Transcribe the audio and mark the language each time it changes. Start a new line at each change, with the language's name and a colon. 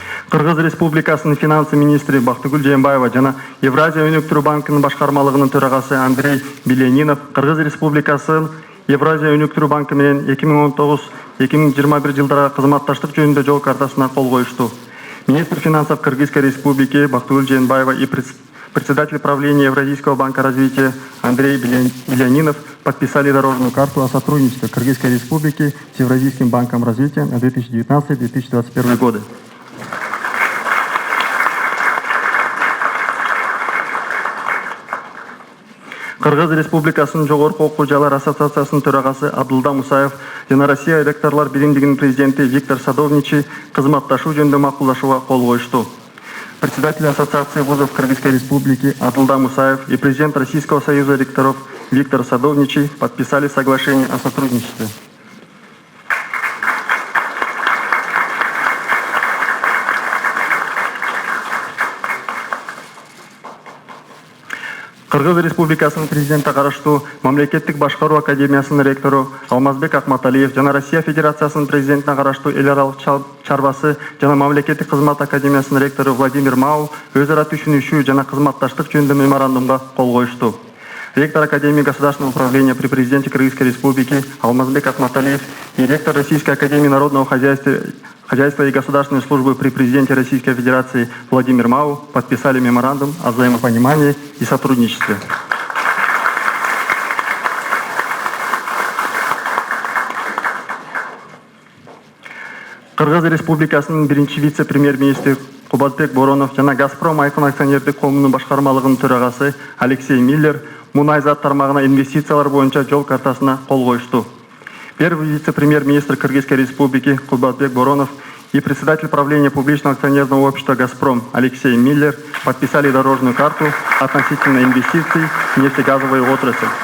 Kyrgyz: Кыргыз Республикасынын финансы министри Бактыгүл Жээнбаева жана Евразия өнүктүрүү банкынын башкармалыгынын төрагасы Андрей Белянинов Кыргыз Республикасы Евразия өнүктүрүү банкы менен 2019-2021 жылдары кызматташтык жөнүндө жол картасына кол коюшту.
Russian: Министр финансов Кыргызской Республики Бактыгүл Жээнбаева и председатель правления Евразийского банка развития Андрей Белянинов подписали дорожную карту о сотрудничестве Кыргызской Республики с Евразийским банком развития на 2019-2021 годы.
Kyrgyz: Кыргыз Республикасынын Жогорку окуу жайлар ассоциациясынын төрагасы Абдулда Мусаев жана Россия ректорлор биримдигинин президенти Виктор Садовничий кызматташуу жөнүндө макулдашууга кол коюшту.
Russian: Председатель ассоциации вузов Кыргызской Республики Абдулда Мусаев и президент Российского союза ректоров Виктор Садовничий подписали соглашение о сотрудничестве.
Kyrgyz: Кыргыз Республикасынын президенти караштуу Мамлекеттик башкаруу академиясынын ректору Алмазбек Акматалиев жана Россия Федерациясынын президентине караштуу эл аралык чарбасы жана Мамлекеттик кызмат академиясынын ректору Владимир Мау өз ара түшүнүшүү жана кызматташтык жөнүндө меморандумга кол коюшту.
Russian: Ректор Академии государственного управления при президенте Кыргызской Республики Алмазбек Акматалиев и ректор Российской Академии народного хозяйства и государственной службы при президенте Российской Федерации Владимир Мау подписали меморандум о взаимопонимании и сотрудничестве.
Kyrgyz: Кыргыз Республикасынын биринчи вице-премьер-министри Кубатбек Боронов жана Газпром Айкын акционердик коомунун башкармалыгынын төрагасы Алексей Миллер мунай зат тармагына инвестициялар боюнча жол картасына кол коюшту.
Russian: Первый вице-премьер-министр Кыргызской Республики Кубатбек Боронов и председатель правления публичного акционерного общества «Газпром» Алексей Миллер подписали дорожную карту относительно инвестиций в нефтегазовую отрасль.